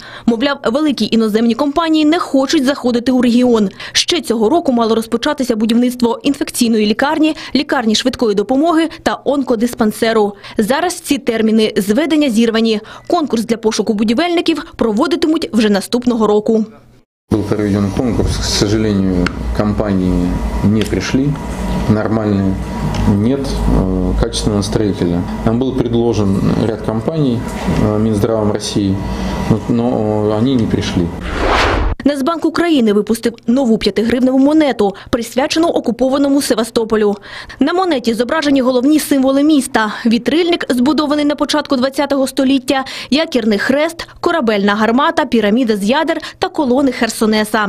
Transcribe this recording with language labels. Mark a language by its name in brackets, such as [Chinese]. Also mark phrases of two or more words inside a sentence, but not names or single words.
[Ukrainian] Мовляв, великі іноземні компанії не хочуть заходити у регіон. Ще цього року мало розпочатися будівництво інфекційної лікарні, лікарні швидкої допомоги та онкодиспансеру. Зараз ці терміни зведення зірвані. Конкурс для пошуку будівельників проводитимуть вже наступного року. [Russian] Был проведен конкурс, к сожалению, компании не пришли, нормальные, нет качественного строителя. Нам был предложен ряд компаний Минздравом России, но они не пришли. [Ukrainian] Нацбанк України випустив нову 5-гривневу монету, присвячену окупованому Севастополю. На монеті зображені головні символи міста – вітрильник, збудований на початку ХХ століття, якірний хрест, корабельна гармата, піраміда з ядер та колони Херсонеса.